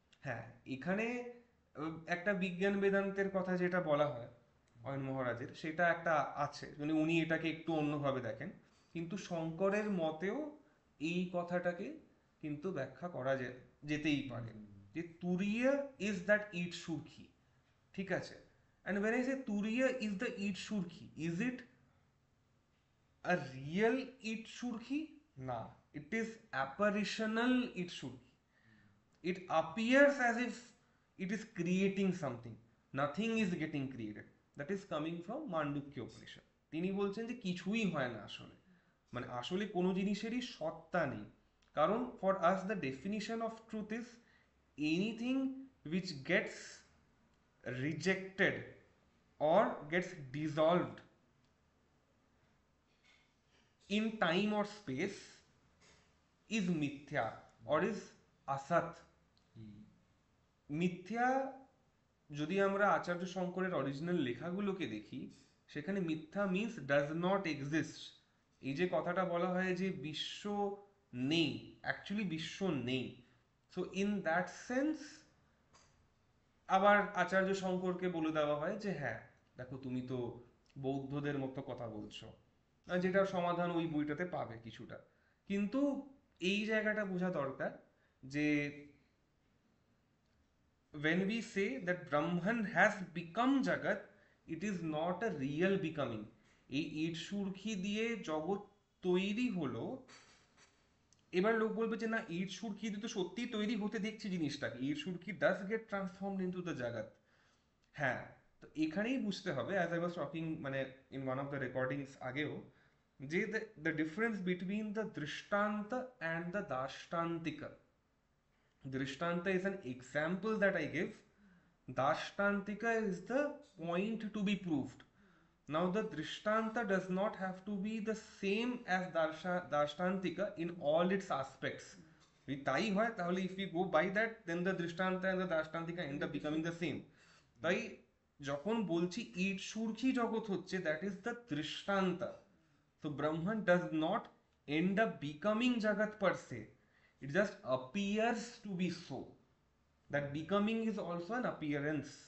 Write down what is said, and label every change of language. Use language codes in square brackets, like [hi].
[bn] হ্যাঁ, এখানে একটা বিজ্ঞান বেদান্তের কথা যেটা বলা হয় অয়ন মহারাজের, সেটা একটা আছে, মানে উনি এটাকে একটু অন্যভাবে দেখেন, কিন্তু শঙ্করের মতেও এই কথাটাকে কিন্তু ব্যাখ্যা করা যেতেই পারে, যে তুরীয় [en] is that [bn] ইট সুরকি, ঠিক আছে। [en] And when I say turiya is the ইট সুরকি, is it a real ইট সুরকি? না, it is apparitional ইট সুরকি। It appears as if it is creating something, nothing is getting created. That is coming from Mandukya Upanishad. [bn] তিনি বলছেন যে কিছুই হয় না আসলে, মানে আসলে কোনো জিনিসেরই সত্তা নেই। কারণ [en] for us the definition of truth is anything which gets rejected or gets dissolved in time or space is mithya or is asat. [bn] মিথ্যা যদি আমরা আচার্য শঙ্করের অরিজিনাল লেখাগুলোকে দেখি, সেখানে মিথ্যা [en] Means does not exist. [bn] এই যে কথাটা বলা হয় যে বিশ্ব নেই, অ্যাকচুয়ালি বিশ্ব নেই। [en] so in that sense [bn] আবার আচার্য শঙ্করকে বলে দেওয়া হয় যে হ্যাঁ দেখো, তুমি তো বৌদ্ধদের মতো কথা বলছো, যেটার সমাধান ওই বইটাতে পাবে কিছুটা। কিন্তু এই জায়গাটা বোঝা দরকার যে [en] when we say that Brahman has become Jagat, it is not a real becoming. [bn] এই ইট সুরকি দিয়ে জগৎ তৈরি হলো, এবার লোক বলবে যে না, ইট সুরকি দিয়ে তো সত্যিই তৈরি হতে দেখছি জিনিসটাকে, ইট সুরকি [en] Does get transformed into the jagat. [bn] হ্যাঁ, তো এখানেই বুঝতে হবে, [en] as I was talking মানে in one of the recordings [bn] আগেও, যে [en] The difference between the drishtanta and the darshtantika. Drishtanta is an example that I give. Dashtantika is the point to be proved. Now the Drishtanta does not have to be the same as Dashtantika in all its aspects. [bn] যদি তাই হয় তাহলে [en] if we go by that, then the Drishtanta and the Dashtantika end up becoming the same. [bn] তাই যখন বলছি ইট সুরকি জগৎ হচ্ছে, [en] that is the Drishtanta. So Brahman does not end up becoming Jagat per se. It just appears to be so. That becoming is also an appearance.